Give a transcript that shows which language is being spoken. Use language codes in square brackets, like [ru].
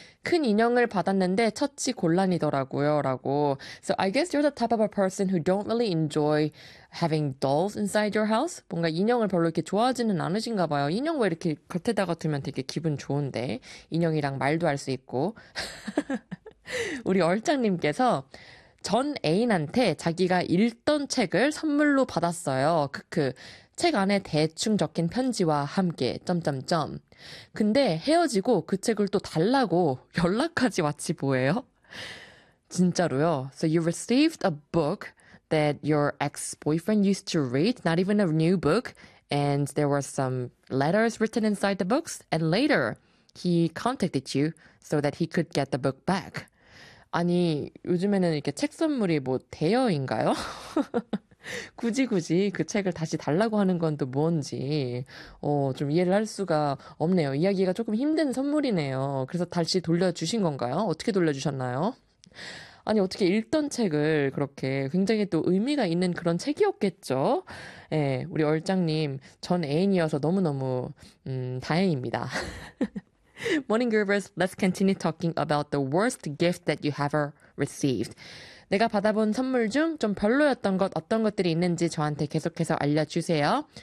[ko] 큰 인형을 받았는데 처치 곤란이더라고요라고. [en] So I guess you're the type of a person who don't really enjoy having dolls inside your house. [ko] 뭔가 인형을 별로 이렇게 좋아하지는 않으신가 봐요. 인형 왜 이렇게 겉에다가 두면 되게 기분 좋은데. 인형이랑 말도 할수 있고. 우리 얼짱님께서 전 애인한테 자기가 읽던 책을 선물로 받았어요. 크크. 책 안에 대충 적힌 편지와 함께 점점점. 근데 헤어지고 그 책을 또 달라고 연락까지 왔지 뭐예요? 진짜로요. [en] So you received a book that your ex-boyfriend used to read, not even a new book, and there were some letters written inside the books, and later he contacted you so that he could get the book back. [ko] 아니, 요즘에는 이렇게 책 선물이 뭐 대여인가요? 굳이 그 책을 다시 달라고 하는 건또 뭔지, 좀 이해를 할 수가 없네요. 이야기가 조금 힘든 선물이네요. 그래서 다시 돌려주신 건가요? 어떻게 돌려주셨나요? 아니, 어떻게 읽던 책을 그렇게 굉장히 또 의미가 있는 그런 책이었겠죠? 예, 우리 얼짱님, 전 애인이어서 너무너무, 다행입니다. [en] Morning Groovers, let's continue talking about the worst gift that you ever received. [ko] 내가 받아본 선물 중좀 별로였던 것, 어떤 것들이 있는지 저한테 계속해서 알려주세요.